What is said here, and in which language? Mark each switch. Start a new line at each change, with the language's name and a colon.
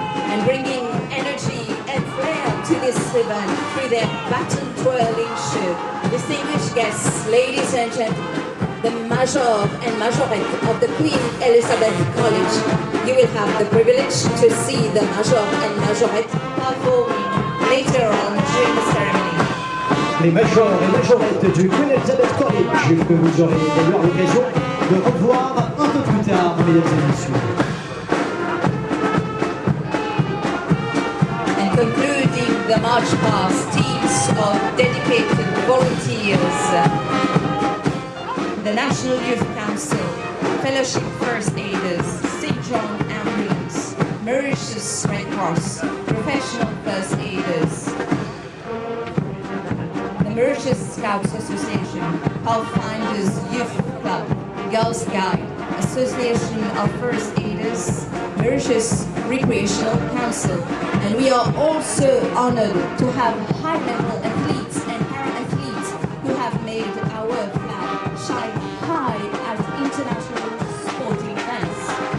English: And bringing energy and flair to this event through their baton twirling show. Distinguished guests, ladies and gentlemen, the Major and Majorette of the Queen Elizabeth College. You will have the privilege to see the Major and Majorette performing later on during the ceremony.
French: Les majors et majorettes du Queen Elizabeth College, que vous aurez d'ailleurs l'occasion de revoir un peu plus tard, mesdames et messieurs.
English: And concluding the march past, teams of dedicated volunteers, the National Youth Council, Fellowship First Aiders, St. John Ambulance, Mauritius Red Cross, Professional First Aiders, the Mauritius Scouts Association, Pathfinders Youth Club, Girl Scout, Association of First Aiders, Mauritius Recreational Council, and we are also honored to have high-level athletes and para-athletes who have made our flag shine high at international sporting events.